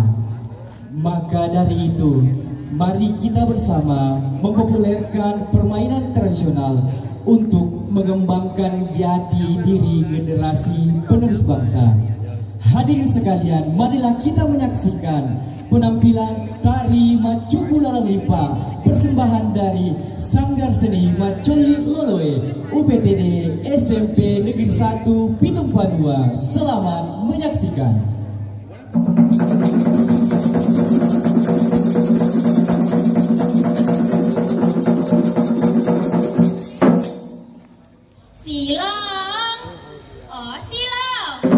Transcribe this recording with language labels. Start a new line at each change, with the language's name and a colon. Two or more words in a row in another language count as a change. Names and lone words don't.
Indonesian: Maka dari itu, mari kita bersama mempopulerkan permainan tradisional untuk mengembangkan jati diri generasi penerus bangsa. Hadirin sekalian, marilah kita menyaksikan penampilan tari Macubu Lalalipa, persembahan dari Sanggar Seni Macoli Loloe UPTD SMP Negeri 1 Pitung Panua. Selamat menyaksikan. Silong, oh silong,